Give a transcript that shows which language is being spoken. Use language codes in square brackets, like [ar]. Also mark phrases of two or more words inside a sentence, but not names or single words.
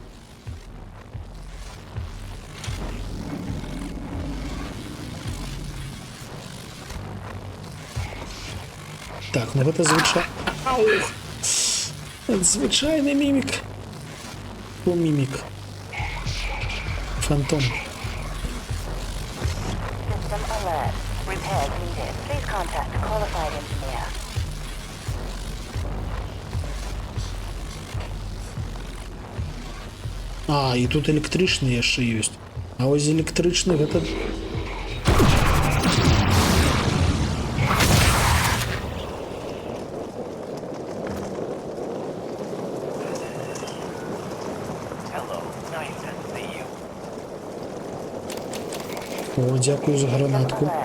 [be] Так, ну гэта звычайны мімік. О, мімік. Фантом. [en] System alert. Repairs needed. Please contact qualified engineer. [be] А, і тут электрычны яшчэ ёсць. А вось электрычны гэта... О, дзякую за гранатку.